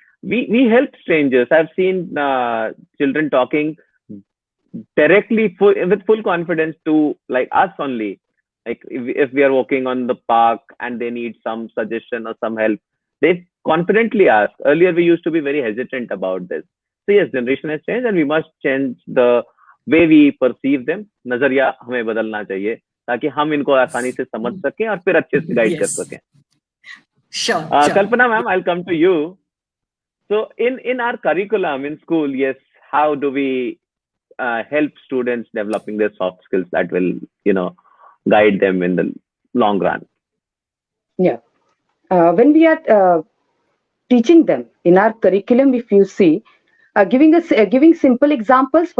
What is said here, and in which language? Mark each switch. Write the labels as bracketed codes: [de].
[en] We help strangers. I've seen children talking directly with full confidence to like us only. Like if we are walking on the park and they need some suggestion or some help, they confidently ask. Earlier, we used to be very hesitant about this. So yes, generation has changed and we must change the way we perceive them. [hi] नजरिया हमें बदलना चाहिए ताकि हम इनको आसानी से समझ सकें और फिर अच्छे से गाइड कर सकें. [en] Sure. Kalpana ma'am, I'll come to you. So in our curriculum in school, yes, how do we help students developing their soft skills that will, guide them in the long run? Yeah. When we are teaching them in our curriculum, if you see, giving simple examples.